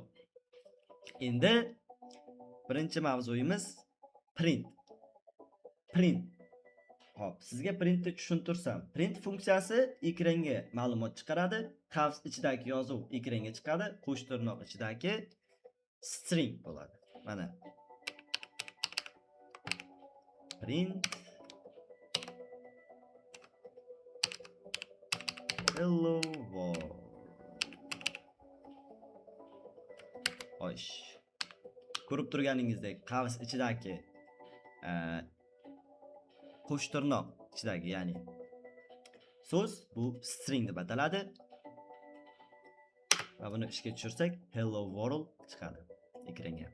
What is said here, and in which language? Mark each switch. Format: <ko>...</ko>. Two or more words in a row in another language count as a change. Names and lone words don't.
<uz>Endi birinchi mavzuyimiz print. Print. Xo'p, sizga printni tushuntirsam, print funksiyasi ekranga ma'lumot chiqaradi, qavs ichidagi yozuv ekranga chiqadi, qo'sh tirnoq ichidagi string bo'ladi. Mana.</uz> <en>Print hello world.</en> <uz>Xo'sh. Ko'rib turganingizdek, qavs ichidagi qo'sh tirnoq ichidagi, ya'ni so'z bu string deb ataladi. Va buni ishga tushirsak,</uz> <en>hello world</en> <uz>chiqadi ekranga.</uz>